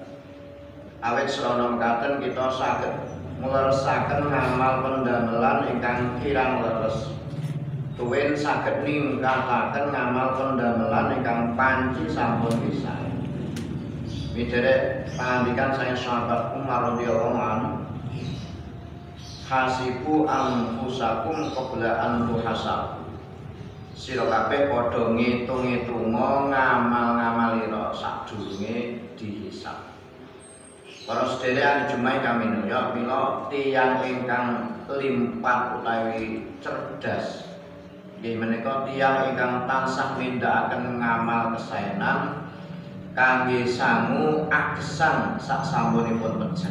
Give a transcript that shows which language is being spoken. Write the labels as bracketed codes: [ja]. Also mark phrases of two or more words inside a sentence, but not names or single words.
[jv] Awit srana mekaten kita saged ngleresaken ngamal pendamelan ingkang kirang leres. Tuwin saged ningkataken ngamal pendamelan ingkang panci sampun pisan. Miderek pangandikan saya sahabat Umar [ar] رضي الله عنه, "حاسبوا أنفسكم قبل أن تحاسبوا." [jv] Sira kabeh padha ngitung-itunga ngamal-ngamalira sadurunge dihisab. Para sedherek Jumat kami nuya mila tiyang ingkang limpat utawi cerdas nggih menika tiyang ingkang tansah nindakaken ngamal kesaenan kangge sangu agesan saksampunipun pejah.